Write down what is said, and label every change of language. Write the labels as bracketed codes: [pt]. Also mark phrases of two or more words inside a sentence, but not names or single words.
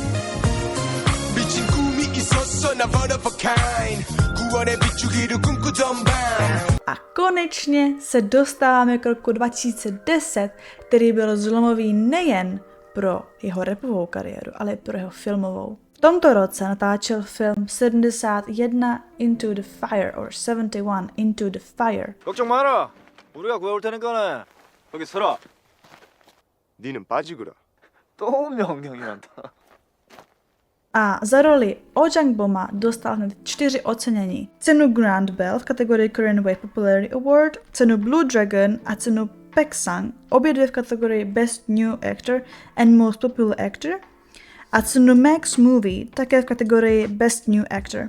[cs] A konečně se dostáváme k roku 2010, který byl zlomový nejen pro jeho rapovou kariéru, ale i pro jeho filmovou. V tomto roce natáčel film 71 Into the Fire, or 71 Into the Fire. [ko] 걱정 마라. 우리가 구해올 테니까네. 거기 서라. 니는 빠지거라. 또 명령이 많다. [cs] A za roli Oh Jang-boma dostal hned 4 ocenění. Cenu Grand Bell v kategorii Korean Wave Popularity Award, cenu Blue Dragon a cenu Paek-sang, obě dvě v kategorii Best New Actor and Most Popular Actor, a cenu Max Movie také v kategorii Best New Actor.